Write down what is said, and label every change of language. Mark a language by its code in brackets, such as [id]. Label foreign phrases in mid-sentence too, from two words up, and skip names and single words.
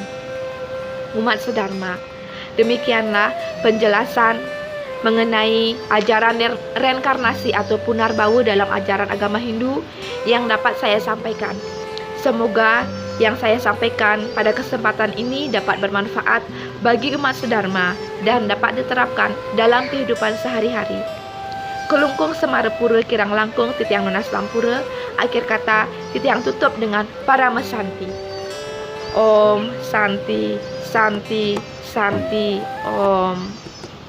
[id] Umat sedharma, demikianlah penjelasan mengenai ajaran reinkarnasi atau punarbawa dalam ajaran agama Hindu yang dapat saya sampaikan. Semoga yang saya sampaikan pada kesempatan ini dapat bermanfaat bagi umat sedharma dan dapat diterapkan dalam kehidupan sehari-hari. [ban] Kelungkung Semarapura kirang langkung titiang nunas lampura. [id] Akhir kata titiang tutup dengan Parama Santi. [sa] Om Santi Santi Santi Om.